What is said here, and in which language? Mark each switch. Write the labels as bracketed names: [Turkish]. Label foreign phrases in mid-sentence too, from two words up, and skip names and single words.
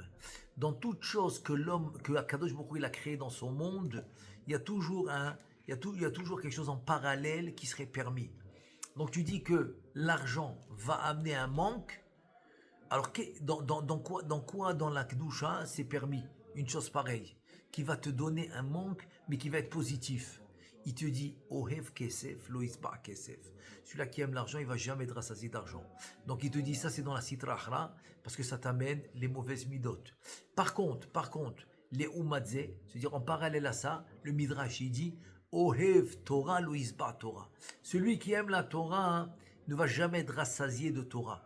[French] Dans toute chose que Akadosh Baruch Hu il a créé dans son monde, il y a toujours quelque chose en parallèle qui serait permis. Donc tu dis que l'argent va amener un manque. Alors dans quoi dans la Kedusha c'est permis une chose pareille qui va te donner un manque mais qui va être positif. Il te dit [Hebrew] אוהב כסף לא ישבע כסף. [French] Celui-là qui aime l'argent, il va jamais être rassasié d'argent. Donc il te dit ça c'est dans la [Aramaic] סטרא אחרא [French] parce que ça t'amène les mauvaises midot. Par contre, les umadze, c'est-à-dire en parallèle à ça, le Midrash il dit [Hebrew] אוהב תורה לא ישבע תורה. [French] Celui qui aime la Torah ne va jamais être rassasié de Torah.